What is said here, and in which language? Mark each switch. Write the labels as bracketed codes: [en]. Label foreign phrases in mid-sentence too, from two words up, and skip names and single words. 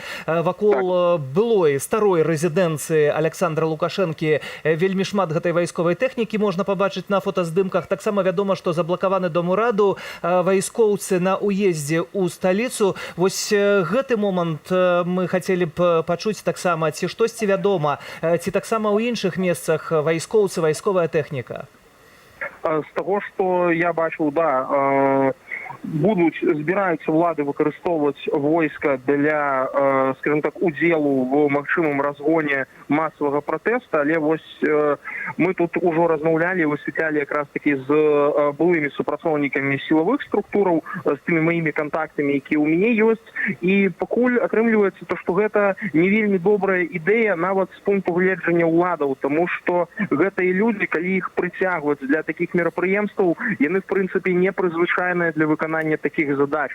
[be] Вакол былой старой рэзідэнцыі Александра Лукашэнкі вельмі шмат гэтай вайсковай тэхнікі можна пабачыць на фотаздымках. Таксама вядома, што заблакаваны дом ураду, вайскоўцы на уездзе ў сталіцу. Вось гэты момант мы хацелі б пачуць таксама, ці штосьці вядома, ці таксама ў іншых месцах вайскоўцы, вайсковая тэхніка. [uk] З того, що я бачив, да, збираються влади використовувати війська для, скажімо так, уділу в максимум розгоні масового протесту, але ось ми тут уже розмовляли, висвітляли якраз таки з були супрацовниками силових структур, з тими моїми контактами, які у мене є, і покуль отримується, то, що це не вельми добра ідея, навіть з пункту гледження владів, тому що це і люди, коли їх притягують для таких мероприємств, вони, в принципі, не призвичайні для виконання таких задач.